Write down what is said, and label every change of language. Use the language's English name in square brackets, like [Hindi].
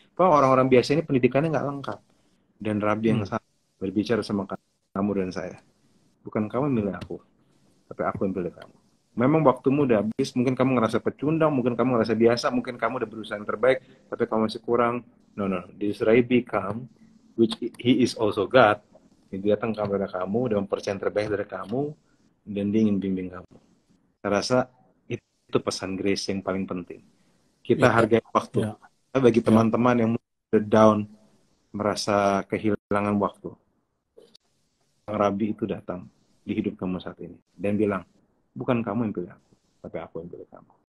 [Indonesian] Bahwa orang-orang biasa ini pendidikannya nggak lengkap. Dan rabi yang berbicara sama kamu dan saya. Bukan kamu yang milih aku, tapi aku yang pilih kamu. Memang waktumu udah habis, mungkin kamu ngerasa pecundang, mungkin kamu ngerasa biasa, mungkin kamu udah berusaha yang terbaik, tapi kamu masih kurang. [English] No, this rabi come, which he is also God. [Indonesian] Dia datang kepada kamu dan mempercayai yang terbaik dari kamu, dan dia ingin bimbing kamu. Saya rasa itu pesan grace yang paling penting. Kita hargai waktu. Bagi teman-teman yang down, merasa kehilangan waktu, sang rabi itu datang di hidup kamu saat ini dan bilang, bukan kamu yang pilih aku, tapi aku yang pilih kamu.